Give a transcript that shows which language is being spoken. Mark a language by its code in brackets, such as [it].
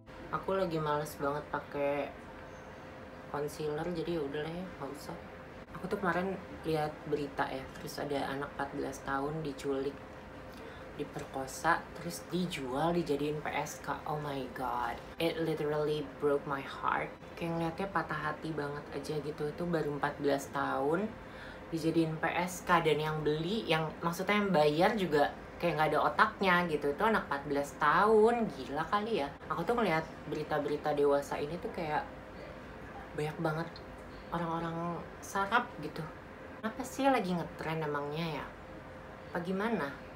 [id] Aku lagi males banget pakai concealer, jadi ya udah lah ya, nggak usah. Aku tuh kemarin lihat berita ya, terus ada anak 14 tahun diculik, diperkosa, terus dijual, dijadiin PSK. [en] Oh my god, it literally broke my heart. [id] Kayak ngeliatnya patah hati banget aja gitu. Itu baru 14 tahun dijadiin PSK, dan yang beli, yang maksudnya yang bayar juga kayak nggak ada otaknya gitu. Itu anak 14 tahun, gila kali ya. Aku tuh ngeliat berita-berita dewasa ini tuh kayak banyak banget orang-orang sarap gitu. Kenapa sih lagi ngetren emangnya ya? Apa gimana?